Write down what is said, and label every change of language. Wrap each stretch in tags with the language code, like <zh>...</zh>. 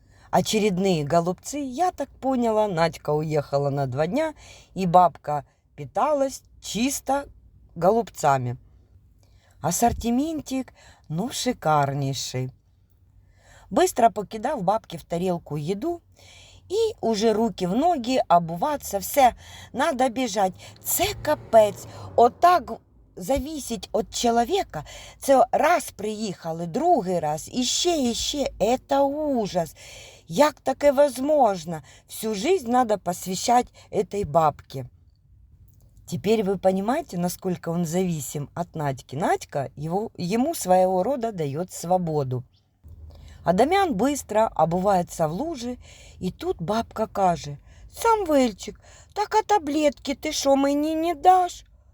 <ru>Очередные голубцы, я так поняла, Надька уехала на 2 дня, и бабка питалась чисто голубцами. Ассортиментик, шикарнейший. Быстро покидав бабке в тарелку еду,</ru> <uk>і уже руки в ноги, обуватися,</uk> <ru>все, надо бежать.</ru> <uk>Це капець. Отак зависить від чоловіка. Це раз приїхали, другий раз, іще.</uk> <ru>Это ужас.</ru> <uk>Як таке</uk> <ru>возможно? Всю жизнь надо посвящать этой бабке. Теперь вы понимаете, насколько он зависим от Надьки. Надька ему своего рода дает свободу. Адамян быстро обувается в лужи, и тут бабка каже: «Самвельчик, так а таблетки ты шо мені не дашь?»</ru>